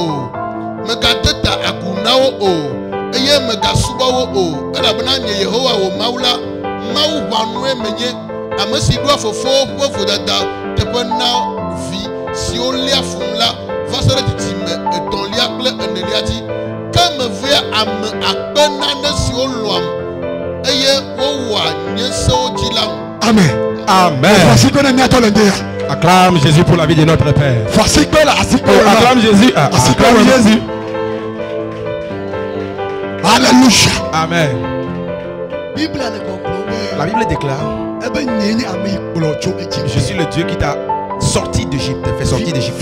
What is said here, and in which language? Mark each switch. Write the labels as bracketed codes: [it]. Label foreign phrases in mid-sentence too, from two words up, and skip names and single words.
[ee] Megade ta agu na wo o eye megasubɔ wo o elabena nye Yehowa wo Mawu la Mawu ʋãnue menye. Ame si ɖoa fofowo ƒe vodada teƒe na vi siwo lia fum la va se ɖe dzidzime etɔ̃lia kple enelia dzi. Ke mevea ame akpe nane siwo lɔam eye wowɔa nye sewo dzi la. Amen. Amen. [fr] Acclame Jésus pour la vie de notre Père. Acclame Jésus. Acclame Jésus. Alléluia. Amen. La Bible déclare: je suis le Dieu qui t'a sorti d'Égypte, fait sortir d'Égypte.